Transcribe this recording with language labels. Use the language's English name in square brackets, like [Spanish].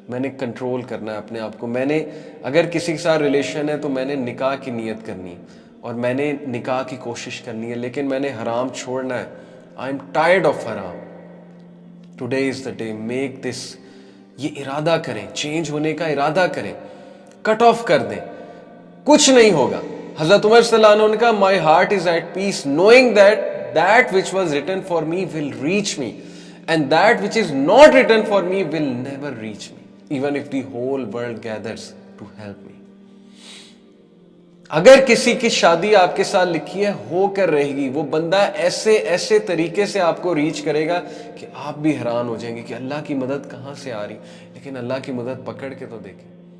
[Urdu] میں نے کنٹرول کرنا ہے اپنے آپ کو. میں نے اگر کسی کے ساتھ ریلیشن ہے تو میں نے نکاح کی نیت کرنی ہے اور میں نے نکاح کی کوشش کرنی ہے, لیکن میں نے حرام چھوڑنا ہے. [English] I am tired of حرام. Today is the day, make this. [Urdu] یہ ارادہ کریں, چینج ہونے کا ارادہ کریں, کٹ آف کر دیں, کچھ نہیں ہوگا. حضرت عمر صلی اللہ عنہ نے کہا [English] My heart is at peace knowing that which was written for me will reach me and that which is not written for me will never reach me even if the whole world gathers to help me. [Urdu] اگر کسی کی شادی آپ کے ساتھ لکھی ہے, ہو کر رہے گی, وہ بندہ ایسے طریقے سے آپ کو ریچ کرے گا کہ آپ بھی حیران ہو جائیں گے کہ اللہ کی مدد کہاں سے آ رہی. لیکن اللہ کی مدد پکڑ کے تو دیکھیں.